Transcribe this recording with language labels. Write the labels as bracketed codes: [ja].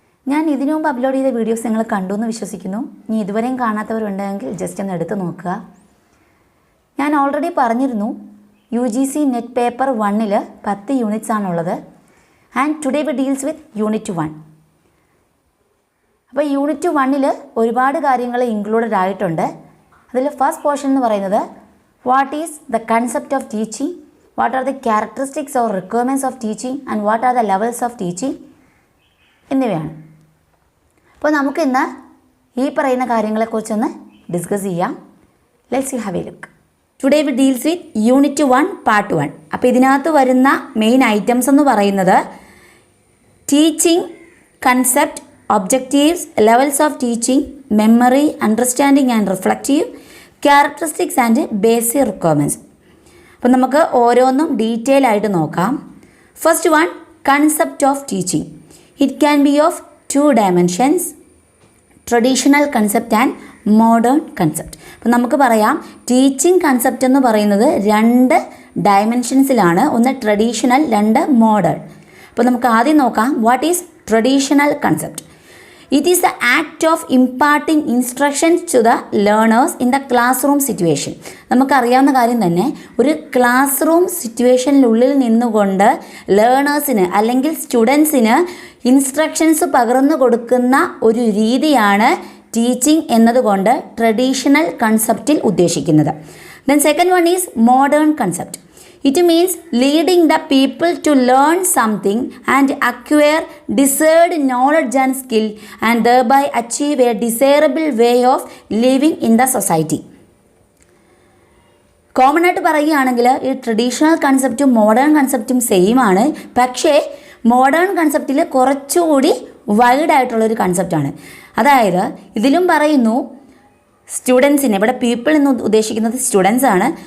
[ml] ഞാൻ ഇതിനു മുമ്പ് അപ്ലോഡ് ചെയ്ത വീഡിയോസ് നിങ്ങൾ കണ്ടു എന്ന് വിശ്വസിക്കുന്നു. ഇനി ഇതുവരെയും കാണാത്തവരുണ്ടെങ്കിൽ ജസ്റ്റ് ഒന്ന് എടുത്ത് നോക്കുക. ഞാൻ ഓൾറെഡി പറഞ്ഞിരുന്നു UGC നെറ്റ് പേപ്പർ 1-ൽ 10 യൂണിറ്റ്സ് ആണുള്ളത്. [en] And today we deals with unit 1. [ml] അപ്പോൾ യൂണിറ്റ് 1-ൽ ഒരുപാട് കാര്യങ്ങൾ ഇൻക്ലൂഡഡ് ആയിട്ടുണ്ട്. അതിൽ ഫസ്റ്റ് പോർഷൻ എന്ന് പറയുന്നത് [en] What is the concept of teaching, what are the characteristics or requirements of teaching and what are the levels of teaching എന്നിവയാണ്. [ml] അപ്പോൾ നമുക്കിന്ന് ഈ പറയുന്ന കാര്യങ്ങളെക്കുറിച്ചൊന്ന് ഡിസ്കസ് ചെയ്യാം. [en] Let's have a look. Today we deals with unit 1 part 1. [ml] അപ്പോൾ ഇതിനകത്ത് വരുന്ന main items എന്ന് പറയുന്നത് teaching concept, objectives, levels of teaching, memory, understanding and reflective, characteristics and basic requirements. അപ്പോൾ നമുക്ക് ഓരോന്നും ഡീറ്റെയിൽ ആയിട്ട് നോക്കാം. First one, concept of teaching. [en] It can be of 2 dimensions, traditional concept and modern concept. [ml] അപ്പോൾ നമുക്ക് പറയാം ടീച്ചിങ് കൺസെപ്റ്റ് എന്ന് പറയുന്നത് 2 ഡയമെൻഷൻസിലാണ്. ഒന്ന് ട്രഡീഷണൽ, 2 മോഡേൺ. അപ്പോൾ നമുക്ക് ആദ്യം നോക്കാം [en] What is traditional concept. It is the act of imparting instructions to the learners in the classroom situation. [ml] നമുക്കറിയാവുന്ന കാര്യം തന്നെ, ഒരു ക്ലാസ് റൂം സിറ്റുവേഷനിലുള്ളിൽ നിന്നുകൊണ്ട് ലേണേഴ്സിന് അല്ലെങ്കിൽ സ്റ്റുഡൻസിന് ഇൻസ്ട്രക്ഷൻസ് പകർന്നു കൊടുക്കുന്ന ഒരു രീതിയാണ് ടീച്ചിങ് എന്നതുകൊണ്ട് ട്രഡീഷണൽ കൺസെപ്റ്റിൽ ഉദ്ദേശിക്കുന്നത്. [en] Then second one is modern concept. It means leading the people to learn something and acquire desired knowledge and skill and thereby achieve a desirable way of living in the society. [ml] Common ആയിട്ട് പറയുകയാണെങ്കിൽ ഈ traditional കൺസെപ്റ്റും modern കൺസെപ്റ്റും same ആണ്. പക്ഷേ modern കൺസെപ്റ്റിൽ കുറച്ചുകൂടി wide ആയിട്ടുള്ളൊരു കൺസെപ്റ്റാണ്. അതായത് ഇതിലും പറയുന്നു സ്റ്റുഡൻസിനെ, ഇവിടെ പീപ്പിൾ എന്ന് ഉദ്ദേശിക്കുന്നത് സ്റ്റുഡൻസ് ആണ്.